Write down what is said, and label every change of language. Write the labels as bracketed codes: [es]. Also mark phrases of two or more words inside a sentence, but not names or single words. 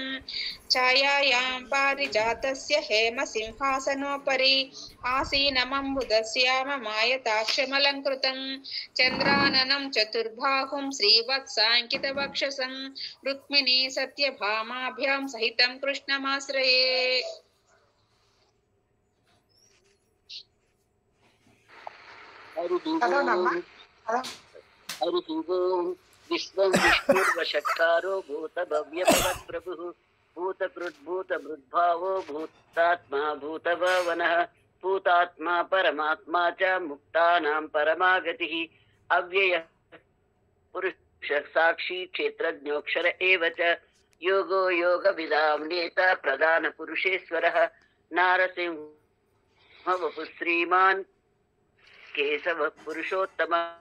[sa] ఛాయాయాం పారిజాతస్య హేమ సింహాసనోపరి ఆసీనమంబుదస్యామ మాయతాక్షమలంకృతం చంద్రాననం చతుర్బాహుం శ్రీవత్సాంకిత వక్షసం రుక్మిణీ సత్యభామాభ్యాం సహితం కృష్ణమాశ్రయే. హరి ఓం विश्वं विष्णुर्वषट्कारो भूतभव्यभवत्प्रभुः भूतकृद्भूतभृद्भावो भूतात्मा भूतभावनः भूतात्मा परमात्मा च मुक्तानां परमागतिः अव्ययः पुरुषः साक्षी क्षेत्रज्ञोऽक्षर एव च योगो योगविदां नेता प्रधानपुरुषेश्वरः नारसिंह वपुः श्रीमान् केशवः पुरुषोत्तमः